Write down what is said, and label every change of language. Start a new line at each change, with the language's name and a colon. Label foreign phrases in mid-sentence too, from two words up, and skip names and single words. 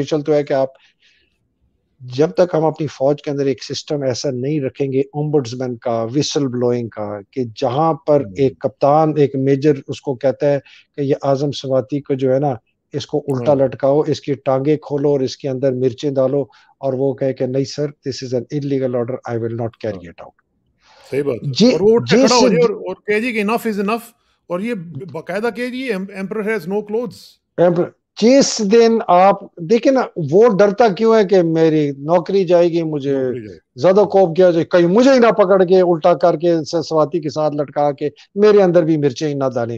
Urdu: آفیشیل تو ہے کہ آپ جب تک ہم اپنی فوج کے اندر ایک سسٹم ایسا نہیں رکھیں گے اومبڈسمین کا, وسل بلوئنگ کا, کہ جہاں پر ایک کپتان, ایک میجر اس کو کہتا ہے کہ یہ اعظم سواتی کو جو ہے نا اس کو الٹا لٹکاؤ, اس کی ٹانگیں کھولو اور اس کے اندر مرچیں ڈالو, اور وہ کہے کہ نہیں سر
English: this is an illegal order, I will not carry it out.
Urdu: صحیح بات ہے, اور وہ اٹھ کے کھڑا ہو جائے اور کہہ جی کہ
English: enough is enough,
Urdu: اور یہ باقاعدہ کہ جی
English: emperor has no clothes.
Urdu: جس دن آپ دیکھیں نا, وہ ڈرتا کیوں ہے کہ میری نوکری جائے گی, مجھے نوکری جائے. زیادہ کوپ کیا جائے, کہیں مجھے ہی نہ پکڑ کے الٹا کر کے سواتی کے ساتھ لٹکا کے میرے اندر بھی مرچیں ہی نہ ڈالیں.